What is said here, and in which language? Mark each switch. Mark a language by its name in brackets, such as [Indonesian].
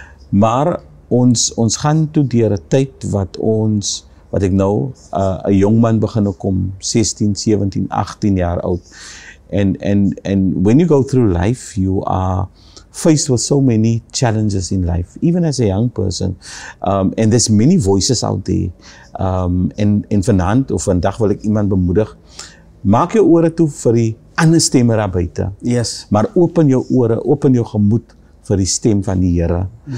[Afrikaans] Maar ons gaan toe deur 'n tyd wat ek nou 'n jong man begin kom, 16, 17, 18 jaar oud. [English] And when you go through life, you are faced with so many challenges in life, even as a young person. And there's many voices out there. [Afrikaans] En vandag wil ek iemand bemoedig, maak jou ore toe vir die ander stemme daar buite. [English] Yes. [Afrikaans] Maar open jou ore, open jou gemoed vir die stem van die Here.